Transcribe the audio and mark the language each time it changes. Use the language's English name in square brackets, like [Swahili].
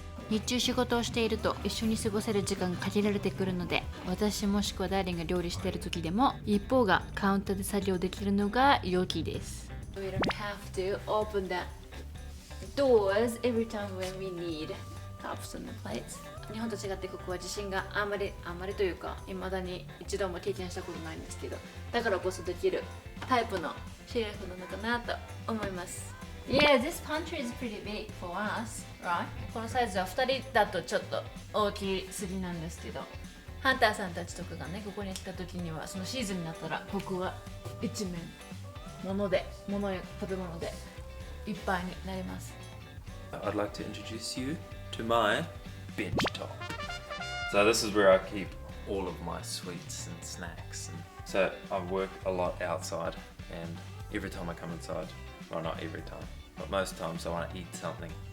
[Japanese] 日中仕事をしていると一緒に過ごせる時間が限られてくるので、私もしくはダーリンが料理している時でも一方がカウンターで作業できるのが良きです。 [English] We don't have to open the doors every time when we need cups and plates. [Japanese] 日本と違ってここは地震があまりというか未だに一度も経験したことないんですけど、だからこそできるタイプのシェフなのかなと思います。 [English] Yeah, this pantry is pretty big for us, right? [Japanese] このサイズは2人だとちょっと大きすぎなんですけど、ハンターさんたちとかがね、ここに来た時にはそのシーズンになったらここが一面物や食べ物でいっぱいになります。 [English] I'd like to introduce you to my bench top. So this is where I keep all of my sweets and snacks. And so I work a lot outside, and every time I come inside, well, not every time, but most times I want to eat something.